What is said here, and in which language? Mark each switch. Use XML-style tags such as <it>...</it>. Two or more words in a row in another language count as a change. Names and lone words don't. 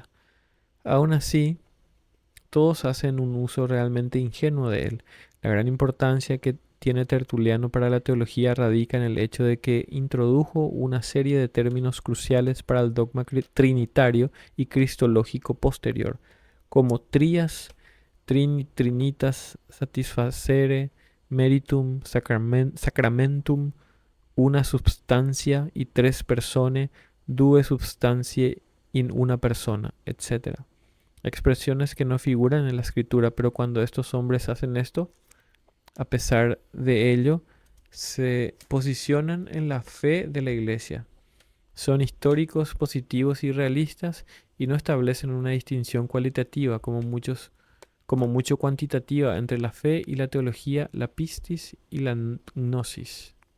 <es>Aún así, todos hacen un uso realmente ingenuo de él. La gran importancia que tiene Tertuliano para la teología radica en el hecho de que introdujo una serie de términos cruciales para el dogma trinitario y cristológico posterior, como</es> <la>trias, trinitas, satisfacere, meritum, sacramentum,</la> <es>una substancia y tres personae,</es> <la>due substantiae in una persona,</la> <es>etc. Expresiones que no figuran en la escritura, pero cuando estos hombres hacen esto, a pesar de ello, se posicionan en la fe de la iglesia. Son históricos, positivos y realistas y no establecen una distinción cualitativa como mucho cuantitativa entre la fe y la teología, la pistis y la gnosis.</es>